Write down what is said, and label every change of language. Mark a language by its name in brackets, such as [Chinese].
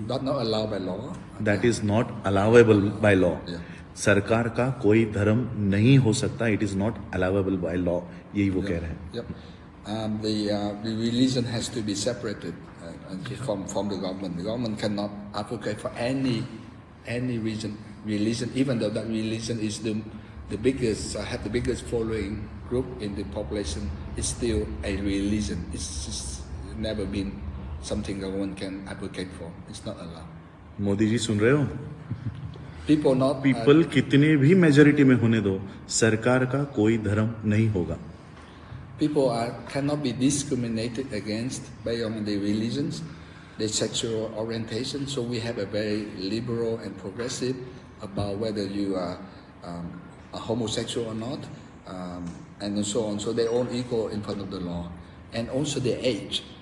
[English] That's not allowed by law. That is not allowable by law. Yeah. [Hindi] सरकार का कोई धर्म नहीं हो सकता. [English] It is not allowable by law. [Hindi] यही वो कह रहे हैं. [English] Yep. The religion has to be separated from the government. The government cannot advocate for any religion, even though that religion is the biggest, have the biggest following group in the population is still a religion. It's just never been something that one can advocate for. It's not allowed. [Hindi] Modi ji सुन रहे हो? [English] People not [Hindi] people कितने भी majority में होने दो, सरकार का कोई धर्म नहीं होगा. [English] people cannot be discriminated against based on their religions, their sexual orientation. So we have a very liberal and progressive about whether you are a homosexual or not, and so on. So they're all equal in front of the law. And also their age.